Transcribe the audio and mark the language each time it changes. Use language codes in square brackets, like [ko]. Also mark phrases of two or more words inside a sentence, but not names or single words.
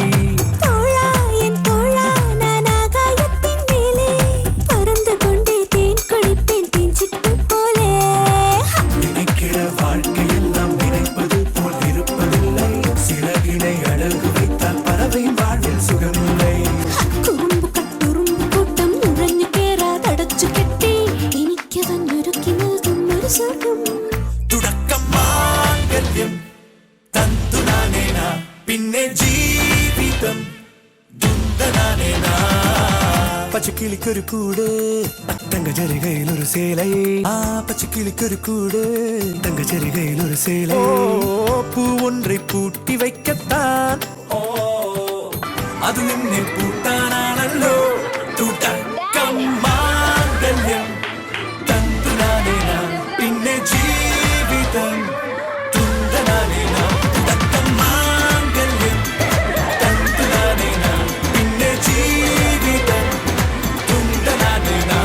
[ta] நினைக்கிற வாழ்க்கையெல்லாம் நினைப்பது போல் இருப்பதில்லை. சிறகினை அழகு வைத்தால் பறவை வாழ்வில் சுகமில்லை. [ml] തുടക്കം മാംഗല്യം തന്തുനാനേ നാം പിന്നെ ജീവിതം തുന്തനാനേ നാം. പച്ചക്കിളിക്കൊരു കൂട് തങ്ക ജരികയിൽ ഒരു സേല. പച്ചക്കിളിക്കൊരു കൂട് തങ്ക ജരികയിൽ ഒരു സേല. [ta] பூ ஒன்றை பூட்டி வைக்கத்தான் அது [ml] നിന്നെ പൂട്ടാനാണല്ലോ. തുടക്കം മാംഗല്യം തന്തുനാനേ നാം പിന്നെ ജീവിതം തുന്തനാനേ നാം. തുടക്കം മാംഗല്യം തന്തുനാനേ നാം പിന്നെ ജീവിതം തുന്തനാനേ നാം.